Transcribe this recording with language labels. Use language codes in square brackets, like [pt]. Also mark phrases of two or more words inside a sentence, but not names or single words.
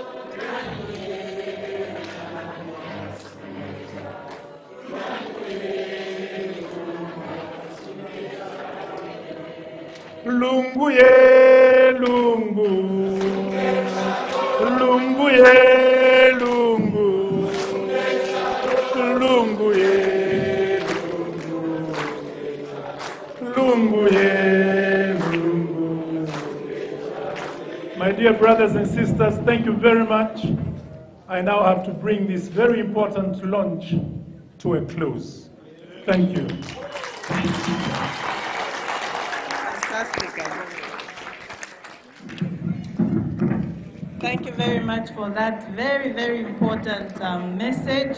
[en] Lungu ye lungu, lungu ye lungu, lungu ye lungu ye lungu. My dear brothers and sisters, thank you very much. I now have to bring this very important launch to a close. Thank you. Thank you very much for that very, very important message.